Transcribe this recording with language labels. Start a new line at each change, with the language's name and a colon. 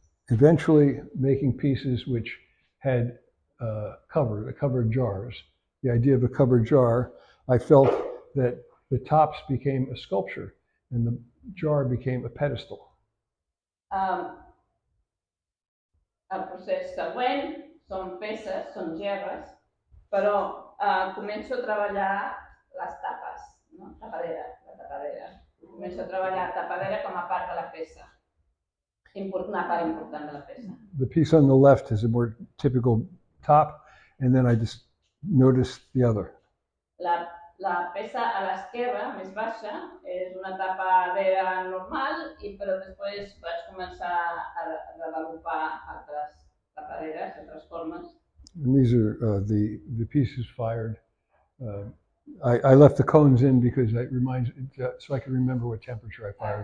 English: Eventually making pieces which had covered jars. The idea of a covered jar, I felt that the tops became a sculpture and the jar became a pedestal.
Catalan: El procés següent són peces, són gerres, però començo a treballar les tapes, no? La tapadera. Començo a treballar tapadera com a part de la peça. Una part important de la peça.
English: The piece on the left is a more typical top, and then I just noticed the other.
Catalan: La peça a l'esquerra, més baixa, és una tapadera normal, però després vaig començar a desenvolupar altres tapaderes, altres formes.
English: And these are the pieces fired. I left the cones in because it reminds, so I can remember what temperature I fired